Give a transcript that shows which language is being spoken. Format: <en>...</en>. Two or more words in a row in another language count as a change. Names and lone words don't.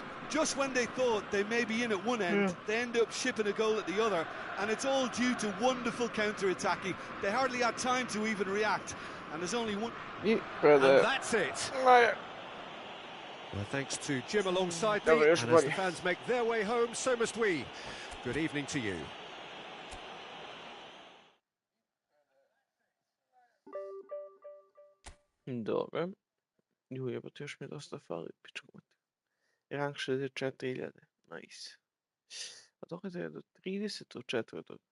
<en>Just when they thought they may be in at one end, they end up shipping a goal at the other, and it's all due to wonderful counter-attacking. They hardly had time to even react, and there's only one... And that's it. Well, thanks to Jim alongside me, and as the fans make their way home, so must we. Good evening to you.</en> <hr>Dobro. Ju jebote, još mi dosta fali, pičku. Rang 64.000. Nice. A dok je do 34.</hr>